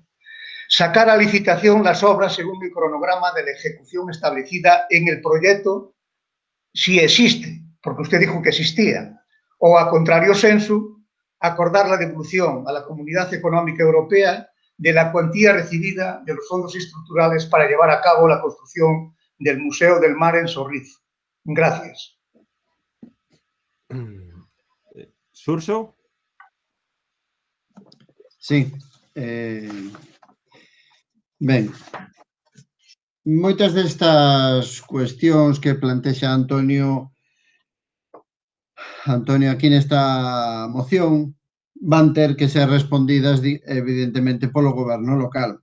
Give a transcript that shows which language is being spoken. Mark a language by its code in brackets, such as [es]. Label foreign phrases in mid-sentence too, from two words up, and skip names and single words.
[es] Sacar a licitación las obras según el cronograma de la ejecución establecida en el proyecto, si existe, porque usted dijo que existía, o a contrario sensu, acordar la devolución a la Comunidad Económica Europea de la cuantía recibida de los fondos estructurales para llevar a cabo la construcción del Museo del Mar en Sorriz. Gracias. Xurxo? Sí. [gl] Ben, moitas destas cuestións que plantexa Antonio aquí nesta moción van ter que ser respondidas evidentemente polo goberno local.